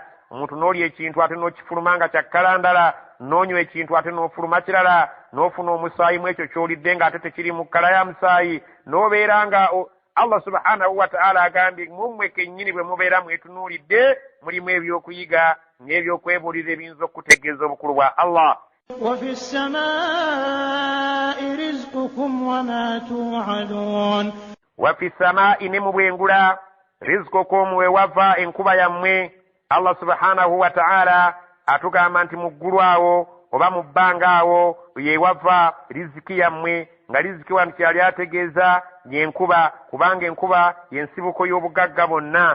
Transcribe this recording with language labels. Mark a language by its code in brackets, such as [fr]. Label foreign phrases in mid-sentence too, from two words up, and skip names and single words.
[lg] Omuntu n'olya ekintu ate n'okifuluma nga kyakkala ndala, n'onywa ekintu ate n'ofuluma kirala, n'ofuna omusaayi mu ekyo ky'olidde ng'ate tekiri mu kkala ya musaayi, n'obeera nga [ar] الله سبحانه وتعالى [lg] agambye mummwe kennyini bwe mubeera mwetunuulidde mulimu ebyokuyiga n'ebyokwebuulira ebiyinza okutegeeza obukulu bwa Allah. [ar] وفي السماء رزقكم وما توعدون. وفي السماء [lg] نمبwengula rizqukum wewava enkuba yammwe. [ar] الله سبحانه وتعالى [lg] atugamba nti mu ggulu awo oba mu bbanga awo yewava riziki yammwe, nga riziki wano kyali ategeeza yenkuba, kubanga enkuba yensibuko y'obugagga bonna.